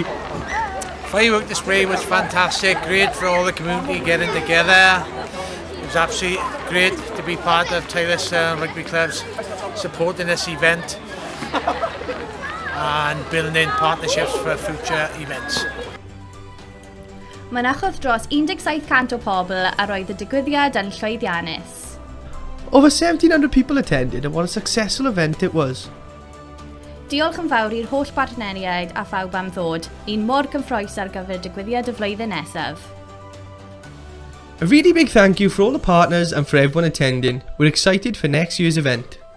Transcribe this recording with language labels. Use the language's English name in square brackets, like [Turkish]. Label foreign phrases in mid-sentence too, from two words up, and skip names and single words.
[English] Firework display was fantastic, great for all the community getting together. It was absolutely great to be part of Tylus Rugby Club's supporting this event and building partnerships for future events. [Welsh] Mynychodd dros 1,700 o pobl a roedd y digwyddiad yn llwyddiannus. [English] Over 1,700 people attended and what a successful event it was. [Welsh] Diolch yn fawr i'r holl partneriaid a phawb am ddod, un mor gyffrous ar gyfer digwyddiad y flwyddyn nesaf. [English] A really big thank you for all the partners and for everyone attending. We're excited for next year's event.